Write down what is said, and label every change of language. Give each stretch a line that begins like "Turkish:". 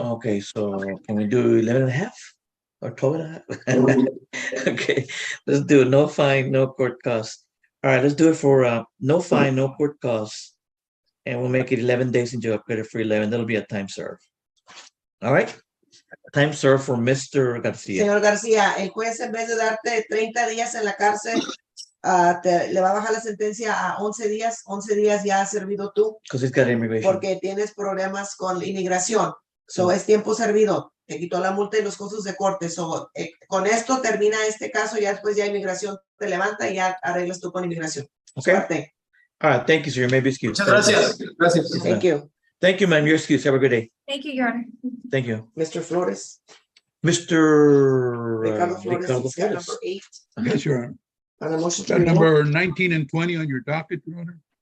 English: Okay, so can we do 11 and a half or 12 and a half? Okay, let's do it. No fine, no court costs. All right, let's do it for no fine, no court costs. And we'll make it 11 days in jail, credit for 11. That'll be a time serve. All right. Time serve for Mr. Garcia.
Spanish: Señor García, el juez en vez de darte 30 días en la cárcel, le va a bajar la sentencia a 11 días. 11 días ya has servido tú.
English: Because he's got immigration.
Spanish: Porque tienes problemas con inmigración. So es tiempo servido. Te quitó la multa y los costos de corte. So, con esto termina este caso. Ya después ya inmigración te levanta y ya arreglas tú con inmigración.
English: Okay.
Spanish: Suerte.
English: All right, thank you, sir. You may be excused.
Spanish: Muchas gracias. Gracias.
English: Thank you. Thank you, ma'am. You're excused. Have a good day. Thank you, Your Honor. Thank you. Mr. Flores. Mr. Ricardo Flores, Ricardo he's got Flores. number 8. Yes, Your Honor. On the motion to Got revoke, number 19 and 20 on your docket, Your Honor.